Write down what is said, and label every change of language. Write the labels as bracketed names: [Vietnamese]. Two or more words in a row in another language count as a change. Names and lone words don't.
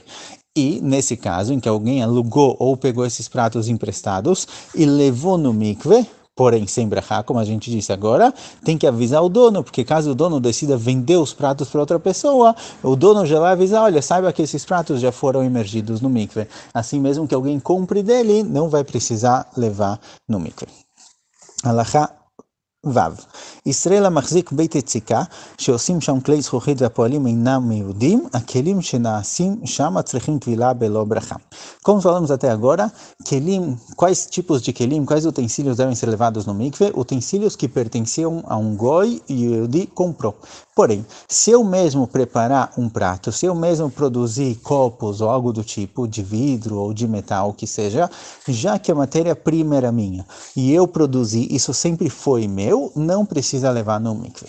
[Portuguese] E, nesse caso, em que alguém alugou ou pegou esses pratos emprestados e levou no mikveh, porém sem brachá, como a gente disse agora, tem que avisar o dono, porque caso o dono decida vender os pratos para outra pessoa, o dono já vai avisar, olha, saiba que esses pratos já foram imergidos no mikveh. Assim mesmo que alguém compre dele, não vai precisar levar no mikveh. [Hebrew] הלכה וו. ישראל המחזיק בית יציקה, שעושים שם כלי זכוכית והפועלים אינם יהודים, הכלים שנעשים שם צריכים טבילה בלא ברכה. [Portuguese] Como falamos até agora, quais tipos de kelim, quais utensílios devem ser levados no mikveh? Utensílios que pertenciam a um goi e o Yehudi comprou. Porém, se eu mesmo preparar um prato, se eu mesmo produzir copos ou algo do tipo, de vidro ou de metal, que seja, já que a matéria-prima era minha e eu produzi, isso sempre foi meu, não precisa levar no mikveh.